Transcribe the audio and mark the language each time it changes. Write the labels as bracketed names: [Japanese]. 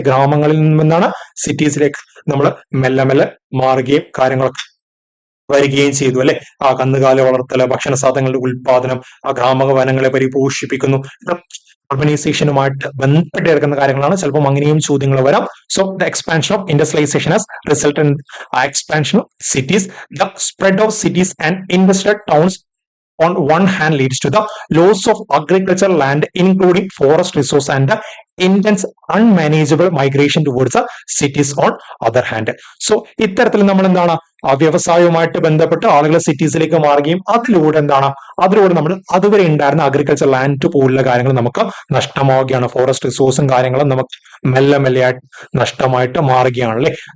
[Malayalam] ഗ്രാമങ്ങളിൽ നിന്നും എന്താണ് സിറ്റീസിലേക്ക് നമ്മൾ മെല്ലെ മെല്ലെ മാറുകയും കാര്യങ്ങളൊക്കെ വരികയും ചെയ്തു അല്ലെ. ആ കന്നുകാലി വളർത്തല്, ഭക്ഷണ സാധനങ്ങളുടെ ഉൽപാദനം, ആ ഗ്രാമ വനങ്ങളെ പരിപോഷിപ്പിക്കുന്നു. അർബനൈസേഷനുമായിട്ട് ബന്ധപ്പെട്ട് കിടക്കുന്ന കാര്യങ്ങളാണ്. ചിലപ്പോൾ അങ്ങനെയും ചോദ്യങ്ങൾ വരാം. [English] So the expansion of industrialisation has result in expansion of cities. The spread of cities and industrial towns on one hand leads to the loss of agricultural land, including forest resource, and the intense unmanageable migration towards the cities on other hand. [Malayalam] So ഇത്തരത്തിൽ നമ്മൾ എന്താണ് വ്യവസായവുമായിട്ട് ബന്ധപ്പെട്ട് ആളുകൾ സിറ്റീസിലേക്ക് മാറുകയും അതിലൂടെ നമ്മൾ അതുവരെ ഉണ്ടായിരുന്ന അഗ്രികൾച്ചർ ലാൻഡ് പോലുള്ള കാര്യങ്ങൾ നമുക്ക് നഷ്ടമാവുകയാണ്. ഫോറസ്റ്റ് റിസോഴ്സും കാര്യങ്ങളും നമുക്ക് മെല്ലെ മെല്ലെയായിട്ട് നഷ്ടമായിട്ട് മാറുകയാണ് അല്ലെ.